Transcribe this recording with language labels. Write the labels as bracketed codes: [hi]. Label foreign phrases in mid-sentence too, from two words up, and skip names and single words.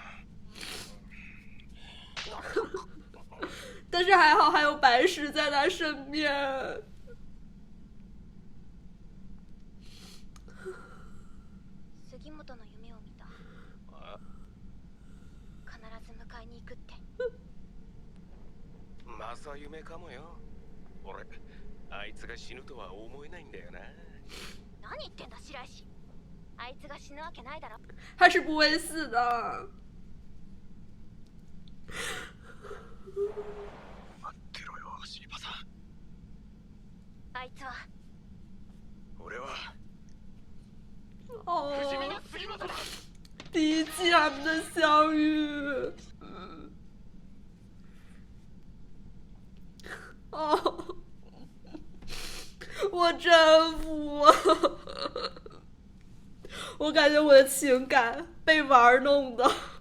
[zh] 但是还好还有白石在他身边。 [ja] 杉本の夢を見た。必ず迎えに行くって。まさ夢かもよ。俺あいつが死ぬとは思えないんだよな。何言ってんだ白石。あいつが死ぬわけないだろ。 [zh] 他是不会死的。 [ja] 待ってろよアシリパさん。あいつは俺は哦，不死身の杉本だ。 [zh] 第一季他们的相遇。哦，我真服。我感觉我的情感被玩弄的。